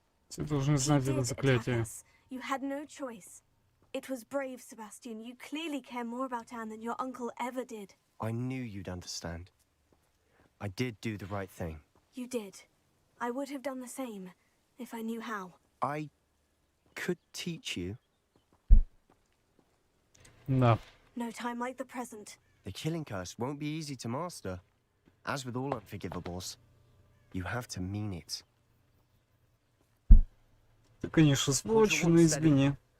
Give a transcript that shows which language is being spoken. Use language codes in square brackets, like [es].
[ru] Ты должен знать это заклятие. [en] You had no choice. It was brave, Sebastian. You clearly care more about Anne than your uncle ever did. I knew you'd understand. I did do the right thing. You did. I would have done the same, if I knew how. I could teach you. [ru] Да. [en] No time like the present. The killing curse won't be easy to master. As with all unforgivables, you have to mean it. [ru] Ты, конечно, сволочь, но извини.